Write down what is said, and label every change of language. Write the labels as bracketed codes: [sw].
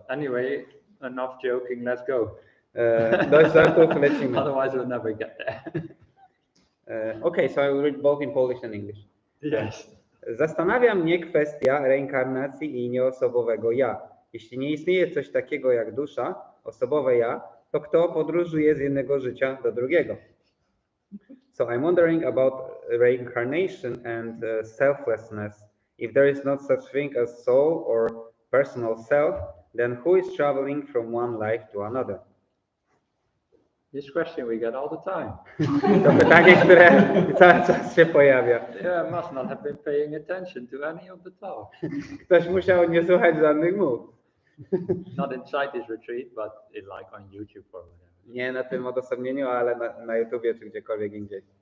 [en] Anyway, enough joking, let's go. [pl] Dość żartów, lecimy. [en] Otherwise we'll never get there. Okay, so I will read both in Polish and English. Yes. [pl] Zastanawia mnie kwestia reinkarnacji i nieosobowego ja. Jeśli nie istnieje coś takiego jak dusza, osobowe ja, to kto podróżuje z jednego życia do drugiego? [en] So I'm wondering about reincarnation and selflessness. If there is not such thing as soul or personal self, then who is traveling from one life to another? This question we get all the time. [pl] To pytanie, które cały czas się pojawia. [en] Yeah, must not have been paying attention to any of the talk. [pl] Ktoś musiał nie słuchać żadnych mów. [en] Not inside this retreat, but like on YouTube or whatever. [pl] Nie na tym odosobnieniu, ale na YouTubie czy gdziekolwiek indziej.